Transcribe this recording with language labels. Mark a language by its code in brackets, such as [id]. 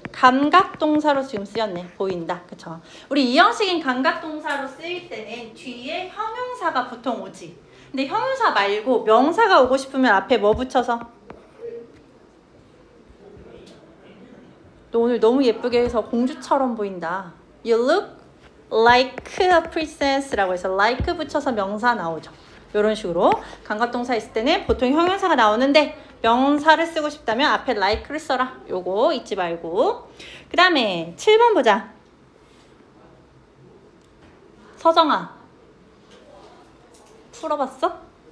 [ko] 감각동사로 지금 쓰였네. 보인다. 그쵸? 우리 이 형식인 감각동사로 쓰일 때는 뒤에 형용사가 보통 오지. 근데 형용사 말고 명사가 오고 싶으면 앞에 뭐 붙여서? 너 오늘 너무 예쁘게 해서 공주처럼 보인다. [en] You look like a princess라고 [ko] 해서 like 붙여서 명사 나오죠. 이런 식으로 감각동사 있을 때는 보통 형용사가 나오는데 명사를 쓰고 싶다면 앞에 like를 써라. 요거 잊지 말고. 그 다음에 7번 보자. 서정아 풀어봤어?